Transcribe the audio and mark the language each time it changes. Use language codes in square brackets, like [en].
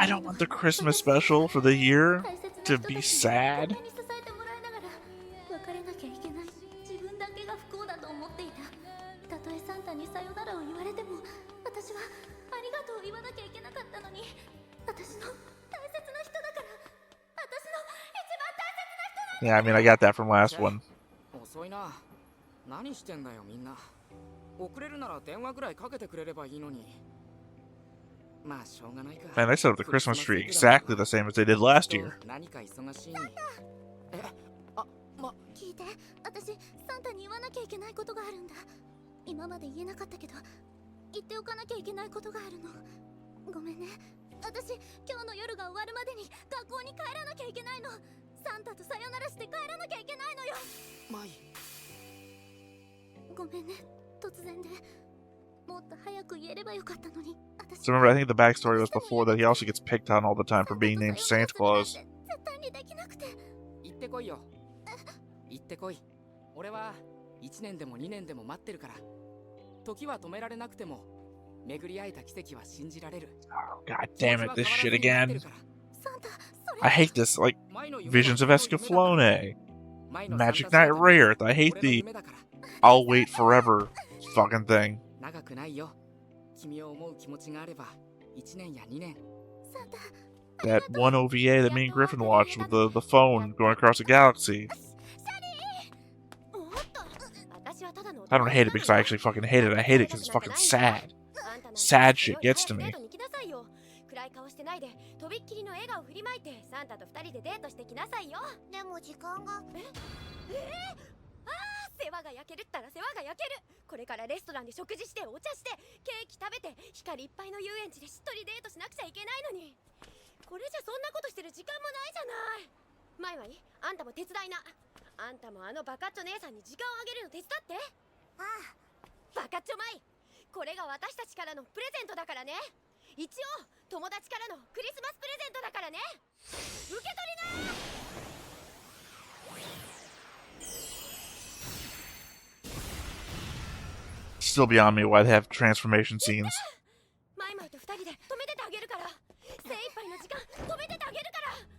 [en] I don't want the Christmas special for the year to be sad. [ja] に支えてもらいながら別れなきゃいけない自分だけが不幸だと思っていた。たとえサンタにさよならを言われても、私はありがとうを言わなきゃいけなかったのに、私の大切な人だから。私の一番大切な人だ。 [en] Yeah, I mean, I got that from last one. [ja] 遅いな。何してんだよみんな。遅れるなら電話ぐらいかけてくれればいいのに。まあしょうがないか。 [en] Man, they set up the Christmas tree exactly the same as they did last year. [ja] 何か忙しいに。聞いて、私サンタに言わなきゃいけないことがあるんだ。今まで言えなかったけど言っておかなきゃいけないことがあるの。ごめんね。私今日の夜が終わるまでに学校に帰らなきゃいけないの。サンタとさよならして帰らなきゃいけないのよ。マイ。ごめんね、突然で。もっと早く言えればよかったのに。 [en] So remember, I think the backstory was before that he also gets picked on all the time for being named Santa Claus. [ja] 絶対にできなくて。行ってこいよ。行ってこい。俺は1年でも2年でも待ってるから。時は止められなくても巡り会えた奇跡は信じられる。 [en] Oh, God damn it, this shit again. [ja] サンタ、それ [en] I hate this, like, Visions of Escaflowne, Magic Knight Rare. I hate the I'll wait forever fucking thing. [ja] 長くないよ。君を思う気持ちがあれば1年や2年。サンタ、 [en] That one OVA that me and Griffin watched with the phone going across the galaxy. [ja] おっと、私はただの [en] I don't hate it because I actually fucking hate it. I hate it because it's fucking sad. Sad shit gets to me. [ja] 暗い顔してないで、とびっきりの笑顔振りまいて、サンタと2人でデートしてきなさいよ。でも時間が。世話が焼けるったら世話が焼ける。これからレストランで食事してお茶してケーキ食べて光いっぱいの遊園地でしっとりデートしなくちゃいけないのに、これじゃそんなことしてる時間もないじゃない。マイマイ、あんたも手伝いな。あんたもあのバカッチョ姉さんに時間をあげるの手伝って。ああ、バカッチョマイ、これが私たちからのプレゼントだからね。一応友達からのクリスマスプレゼントだからね。受け取りな。 [en] Still beyond me why they have transformation scenes. [ja] 止めててあげるから。精一杯の時間止めててあげるから。